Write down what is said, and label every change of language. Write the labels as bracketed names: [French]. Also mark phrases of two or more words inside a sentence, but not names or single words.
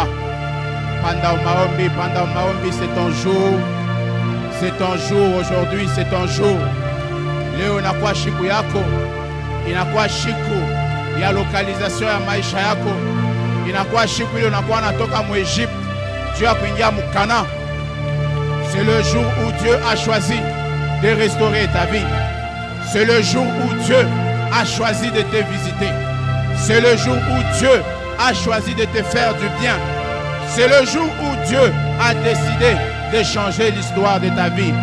[Swahili] Panda maombi, [French] c'est ton jour. C'est ton jour aujourd'hui, c'est ton jour. [Swahili] Leo inakuwa siku yako. Inakuwa siku ya localisation ya maisha yako. Inakuwa siku ile unakuwa unatoka mu Egypte, Dieu a kuingia mu Canaan. [French] C'est le jour où Dieu a choisi de restaurer ta vie. C'est le jour où Dieu a choisi de te visiter. C'est le jour où Dieu a choisi de te faire du bien. C'est le jour où Dieu a décidé de changer l'histoire de ta vie.